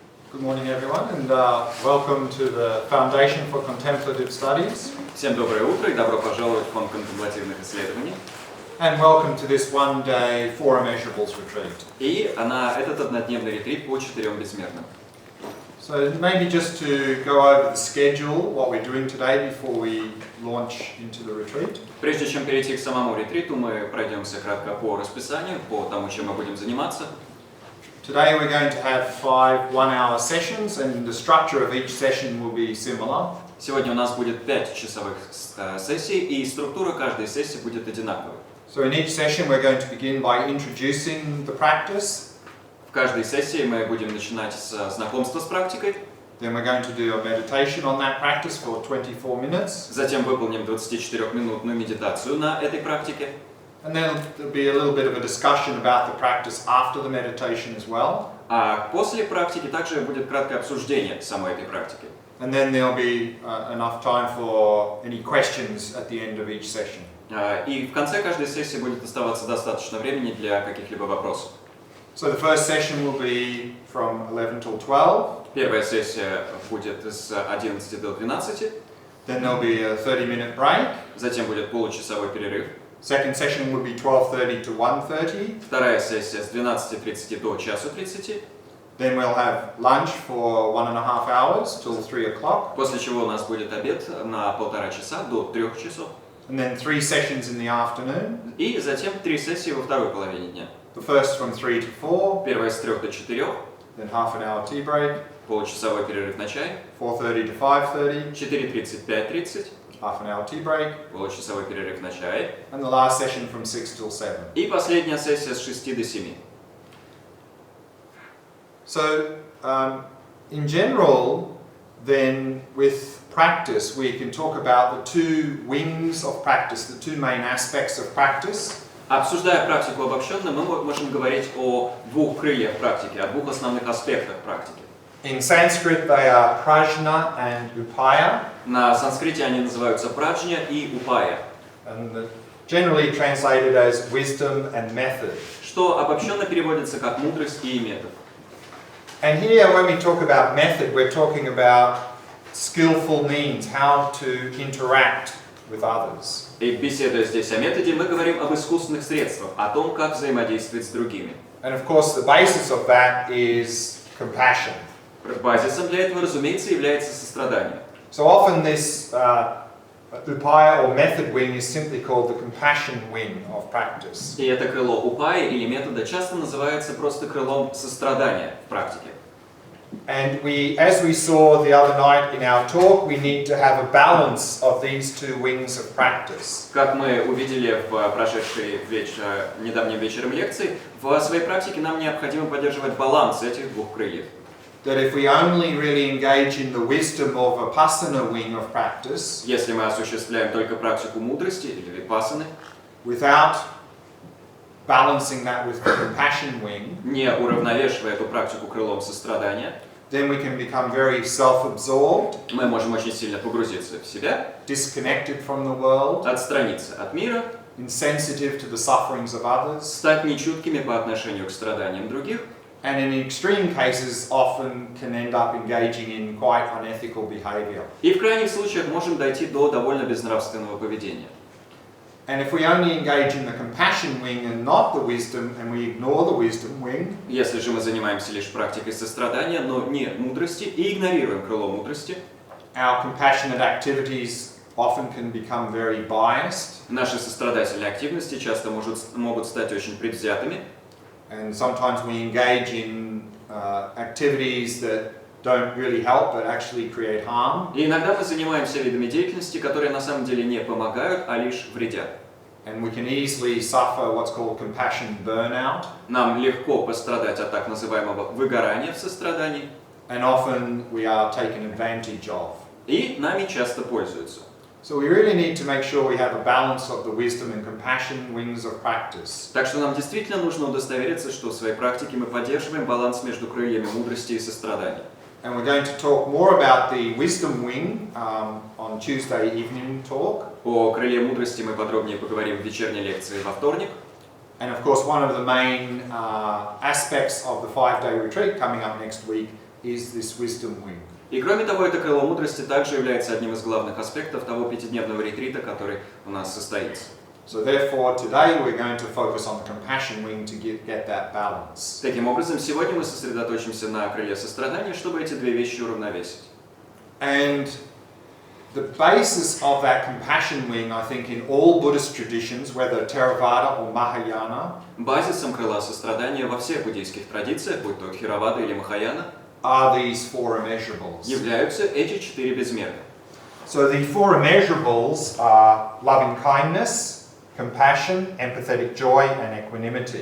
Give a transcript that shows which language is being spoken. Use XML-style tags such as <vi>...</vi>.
<en>Good morning, everyone, and welcome to the Foundation for Contemplative Studies.</en> <ru>Всем доброе утро и добро пожаловать в Фонд конtemplativных исследований.</ru> <en>And welcome to this one-day for Immeasurables retreat.</en> <ru>И на этот однодневный ретрит по четырем безмерным.</ru> <en>So maybe just to go over the schedule, what we're doing today before we launch into the retreat.</en> <ru>Прежде чем перейти к самому ретриту, мы пройдемся кратко по расписанию, по тому, чем мы будем заниматься.</ru> <en>Today we're going to have 5 one-hour sessions, and the structure of each session will be similar.</en> <ru>Сегодня у нас будет 5 часовых сессий, и структура каждой сессии будет одинаковой.</ru> <en>So in each session we're going to begin by introducing the practice.</en> <ru>В каждой сессии мы будем начинать с знакомства с практикой.</ru> <en>Then we're going to do a meditation on that practice for 24 minutes.</en> <ru>Затем выполним 24-минутную медитацию на этой практике.</ru> <en>And then there'll be a little bit of a discussion about the practice after the meditation as well.</en> <ru>А после практики также будет краткое обсуждение самой этой практики.</ru> <en>And then there'll be enough time for any questions at the end of each session.</en> <ru>И в конце каждой сессии будет оставаться достаточно времени для каких-либо вопросов.</ru> <en>So the first session will be from 11 till 12.</en> <ru>Первая сессия будет с 11 до 12.</ru> <en>Then there'll be a 30-minute break.</en> <ru>Затем будет получасовой перерыв.</ru> <en>Second session will be 12:30 to 1:30.</en> <ru>Вторая сессия с 12:30 до 1:30.</ru> <en>Then we'll have lunch for 1.5 hours till 3 o'clock.</en> <ru>После чего у нас будет обед на 1,5 часа до 3 часов.</ru> <en>And then 3 sessions in the afternoon.</en> <ru>И затем 3 сессии во второй половине дня.</ru> <en>The first from 3 to 4.</en> <ru>Первая с 3 до 4.</ru> <en>Then half an hour tea break.</en> <ru>Получасовой перерыв на чай.</ru> <en>4:30 to 5:30.</en> <ru>4:30, 5:30.</ru> <en>Half an hour tea break.</en> <ru>Получасовой перерыв на чай.</ru> <en>And the last session from 6 till 7.</en> <ru>И последняя сессия с 6 до 7.</ru> <en>So, in general, then with practice, we can talk about the two wings of practice, the two main aspects of practice.</en> <ru>Обсуждая практику обобщенно, мы можем говорить о двух крыльях практики, о двух основных аспектах практики.</ru> <en>In Sanskrit, they are prajna and upaya.</en> <ru>На санскрите они называются праджня и упая,</ru> <en>And generally translated as wisdom and method.</en> <ru>что обобщенно переводится как мудрость и метод.</ru> <en>And here, when we talk about method, we're talking about skillful means, how to interact with others.</en> <ru>И беседуя здесь о методе, мы говорим об искусственных средствах, о том, как взаимодействовать с другими.</ru> <en>And of course, the basis of that is compassion.</en> <ru>Базисом для этого, разумеется, является сострадание.</ru> <en>So often this upaya or method wing is simply called the compassion wing of practice.</en> <ru>И это крыло упая или метода часто называется просто крылом сострадания в практике.</ru> <en>And as we saw the other night in our talk, we need to have a balance of these two wings of practice.</en> <ru>Как мы увидели в прошедшей недавнем вечером лекции, в своей практике нам необходимо поддерживать баланс этих двух крыльев.</ru> <en>That if we only really engage in the wisdom of a vipassana wing of practice,</en> <ru>Если мы осуществляем только практику мудрости или випассаны,</ru> <en>without balancing that with the compassion wing,</en> <ru>не уравновешивая эту практику крылом сострадания,</ru> <en>then we can become very self-absorbed,</en> <ru>мы можем очень сильно погрузиться в себя,</ru> <en>disconnected from the world,</en> <ru>отстраниться от мира,</ru> <en>insensitive to the sufferings of others,</en> <ru>стать нечуткими по отношению к страданиям других,</ru> <en>and in extreme cases often can end up engaging in quite unethical behavior.</en> <ru>и в крайних случаях можем дойти до довольно безнравственного поведения.</ru> <en>And if we only engage in the compassion wing and not the wisdom, and we ignore the wisdom wing,</en> <ru>Если же мы занимаемся лишь практикой сострадания, но не мудрости, и игнорируем крыло мудрости,</ru> <en>our compassionate activities often can become very biased,</en> <ru>наши сострадательные активности часто могут стать очень предвзятыми,</ru> <en>and sometimes we engage in activities that don't really help but actually create harm.</en> <ru>и иногда мы занимаемся видами деятельности, которые на самом деле не помогают, а лишь вредят.</ru> <en>And we can easily suffer what's called compassion burnout,</en> <ru>Нам легко пострадать от так называемого выгорания в сострадании,</ru> <en>and often we are taken advantage of.</en> <ru>и нами часто пользуются.</ru> <en>So we really need to make sure we have a balance of the wisdom and compassion wings of practice.</en> <ru>Так что нам действительно нужно удостовериться, что в своей практике мы поддерживаем баланс между крыльями мудрости и сострадания.</ru> <en>And we're going to talk more about the wisdom wing on Tuesday evening talk.</en> <ru>О крыле мудрости мы подробнее поговорим в вечерней лекции во вторник.</ru> <en>And of course, one of the main aspects of the 5-day retreat coming up next week is this wisdom wing.</en> <ru>И кроме того, это крыло мудрости также является одним из главных аспектов того пятидневного ретрита, который у нас состоится.</ru> <en>So therefore, today we're going to focus on the compassion wing to get that balance.</en> <ru>Таким образом, сегодня мы сосредоточимся на крыле сострадания, чтобы эти две вещи уравновесить.</ru> <en>And the basis of that compassion wing, I think, in all Buddhist traditions, whether Theravada or Mahayana,</en> <ru>Базисом крыла сострадания во всех буддийских традициях, будь то Theravada или Махаяна,</ru> <en>are these 4 immeasurables.</en> <ru>являются эти 4 безмерных.</ru> <en>So the 4 immeasurables are loving kindness, compassion, empathetic joy, and equanimity.</en>